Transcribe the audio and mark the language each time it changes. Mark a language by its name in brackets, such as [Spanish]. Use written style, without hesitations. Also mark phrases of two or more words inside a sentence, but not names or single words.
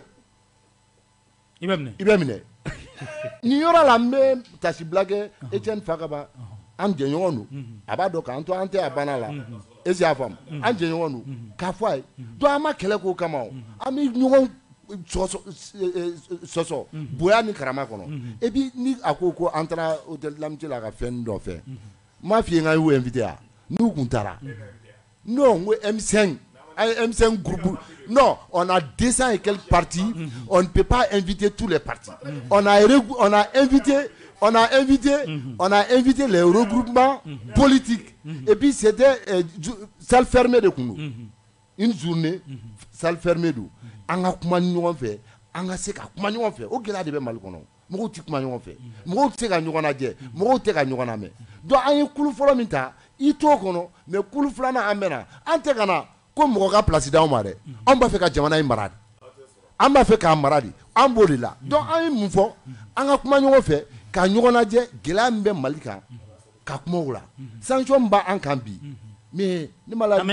[Bambara] i bɛ minɛ nin yɔrɔ la n bɛ tasibila kɛ Etienne Fakaba an jɛɲɔgɔn don a b'a dɔn k'an to an tɛ a banna la [French] est-ce que [Bambara] y'a faamu an jɛɲɔgɔn don k'a fɔ a ye donc an ma kɛlɛ k'o kama o an bɛ ɲɔgɔn sɔsɔ bonya ni karama kɔnɔ [French] et puis [Bambara] ni a ko an taara hôtel Lamitié la ka fɛn dɔ fɛ n m'a f'i ye n y'u invité a n'u kun taara non n ko M5 [French] groupe non on a 200 et quelques partis on ne peut pas inviter tous les partis on a invité les regroupements politiques et puis c'était salle fermée [Bambara] de kun [French] une journée salle fermée [Bambara] do an ka kuma ɲɔgɔn fɛ an ka se ka kuma ɲɔgɔn fɛ o gɛlɛya de bɛ Mali kɔnɔ mɔgɔw tɛ kuma ɲɔgɔn fɛ mɔgɔw tɛ ka ɲɔgɔn lajɛ mɔgɔw tɛ ka ɲɔgɔn lamɛn donc an ye kulu fɔlɔ min ta i t'o kɔnɔ mais kulu filanan an bɛna an tɛ ka na ko mɔgɔ ka place d'anw ma dɛ anw b'a fɛ ka jamana in mara de an b'a fɛ k'a mara de an b'o de la donc an ye mun fɔ an ka kuma ɲɔgɔn fɛ ka ɲɔgɔn lajɛ gɛlɛya min bɛ Mali kan ka kuma o la sanction min b'an kan bi mais ne ma la